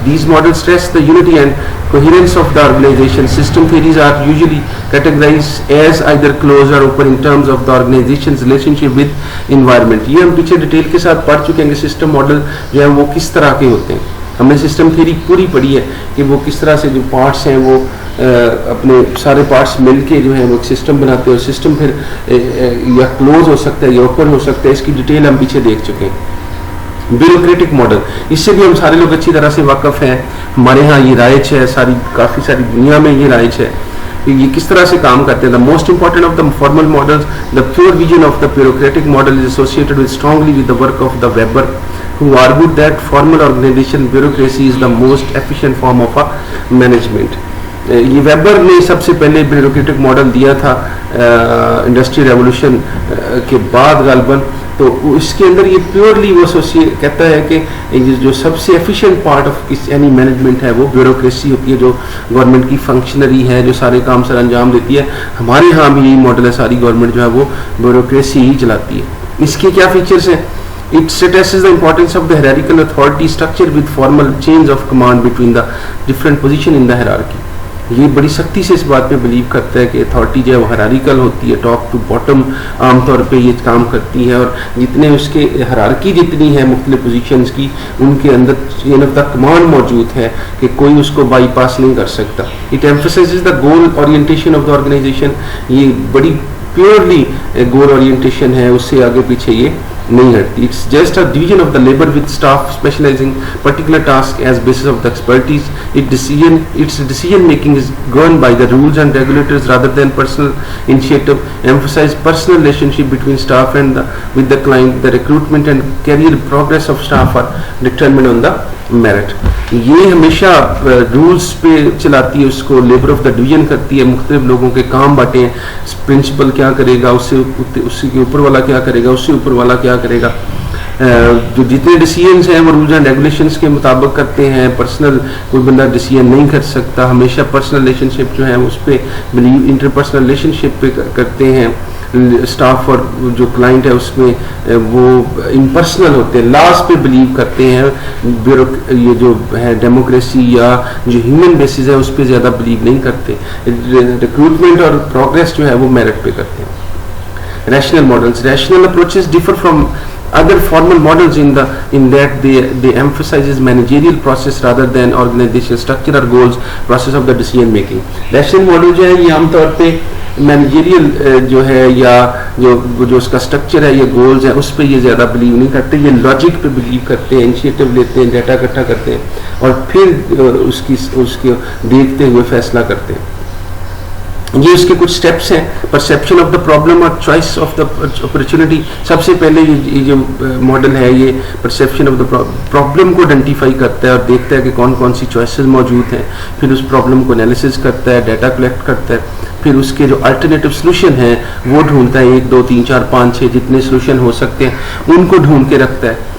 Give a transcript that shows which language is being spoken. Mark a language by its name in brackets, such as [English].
[English] These models stress the unity and coherence of the organization. System theories are usually categorized as either closed or open in terms of the organization's relationship with environment. [Urdu] یہ ہم پیچھے detail کے ساتھ پڑھ چکے ہیں کہ system model جو ہے وہ کس طرح کے ہوتے ہیں. ہم نے سسٹم تھیوری پوری پڑھی ہے کہ وہ کس طرح سے جو پارٹس ہیں وہ اپنے سارے پارٹس مل کے جو ہیں وہ ایک سسٹم بناتے ہیں, اور سسٹم پھر یا کلوز ہو سکتا ہے یا اوپن ہو سکتا ہے. اس کی ڈیٹیل ہم پیچھے دیکھ چکے ہیں. بیوروکریٹک ماڈل, اس سے بھی ہم سارے لوگ اچھی طرح سے واقف ہیں, ہمارے ہاں یہ رائج ہے, کافی ساری دنیا میں یہ رائج ہے کہ یہ کس طرح سے کام کرتے ہیں. [English] The most important of the formal models, the pure vision of the bureaucratic model is associated with strongly with the work of the Weber, who argued that formal organization bureaucracy is the most efficient form of a management. [Urdu] یہ Weber نے سب سے پہلے bureaucratic model دیا تھا industry revolution کے بعد غالباً. تو اس کے اندر یہ پیورلی وہ کہتا ہے کہ جو سب سے efficient part of any management ہے وہ بیوروکریسی ہوتی ہے, جو گورنمنٹ کی فنکشنری ہے, جو سارے کام سر انجام دیتی ہے. ہمارے ہاں بھی یہی ماڈل ہے, ساری گورنمنٹ جو ہے وہ بیوروکریسی ہی چلاتی ہے. اس کے کیا فیچرس ہیں؟ [English] It stresses the importance of the hierarchical authority structure with formal chains of command between the different positions in the hierarchy. [Urdu] یہ بڑی سختی سے اس بات پہ بلیو کرتا ہے کہ اتھارٹی جو ہے وہ ہیرارکل ہوتی ہے, ٹاپ ٹو باٹم عام طور پہ یہ کام کرتی ہے, اور جتنے اس کے ہیرارکی جتنی ہے مختلف پوزیشنز کی, ان کے اندر چین آف دا کمانڈ موجود ہے کہ کوئی اس کو بائی پاس نہیں کر سکتا. [English] it emphasizes the goal orientation of the organization, [Urdu] یہ بڑی پیورلی گول اورینٹیشن ہے, اس سے آگے پیچھے یہ نہیں ہٹتی. [English] It's just a division of the labour with staff specialising particular task as basis of the expertise. its decision making is governed by the rules and regulators rather than personal initiative. Emphasize personal relationship between staff and with the client. The recruitment and career progress of staff are determined on the merit. [Urdu] یہ ہمیشہ rules پہ چلاتی ہے, اس کو labour of the division کرتی ہے, مختلف لوگوں کے کام بانٹے ہیں, پرنسپل کیا کرے گا, اس کے اوپر والا کیا کرے گا, اس سے اوپر والا کیا کرے گا. جو جتنے ڈیسیجنس ہیں وہ رولز اینڈ ریگولیشنس کے مطابق کرتے ہیں. پرسنل کوئی بندہ ڈیسیجن نہیں کر سکتا, ہمیشہ پرسنل ریلیشن شپ جو ہے اس پہ انٹر پرسنل ریلیشن شپ پہ کرتے ہیں. اسٹاف اور جو کلائنٹ ہے اس میں وہ امپرسنل ہوتے ہیں, لاس پہ بلیو کرتے ہیں. یہ جو ہے ڈیموکریسی یا جو ہیومن بیسز ہے اس پہ زیادہ بلیو نہیں کرتے. ریکروٹمنٹ اور پروگریس جو ہے وہ میرٹ پہ کرتے ہیں. [English] Rational models, rational approaches differ from other formal models in that they emphasizes managerial process rather than organizational structure or goals process of the decision making. [Urdu] Rational model جو ہے یہ عام طور پہ مینیجریل جو ہے یا جو اس کا اسٹرکچر ہے یا گولز ہیں اس پہ یہ زیادہ بلیو نہیں کرتے. یہ لاجک پہ بلیو کرتے ہیں, انیشیٹو لیتے ہیں, ڈیٹا اکٹھا کرتے ہیں اور پھر اس کے دیکھتے ہوئے فیصلہ کرتے ہیں. یہ اس کے کچھ سٹیپس ہیں. [English] Perception of the problem اور choice of the opportunity. [Urdu] سب سے پہلے یہ جو ماڈل ہے یہ پرسیپشن آف دا پرابلم کو آئیڈینٹیفائی کرتا ہے اور دیکھتا ہے کہ کون کون سی چوائسیز موجود ہیں. پھر اس پرابلم کو انالیسس کرتا ہے, ڈیٹا کلیکٹ کرتا ہے. پھر اس کے جو الٹرنیٹیو سلوشن ہیں وہ ڈھونڈتا ہے, 1 2 3 4 5 6 جتنے سلوشن ہو سکتے ہیں ان کو ڈھونڈ کے رکھتا ہے.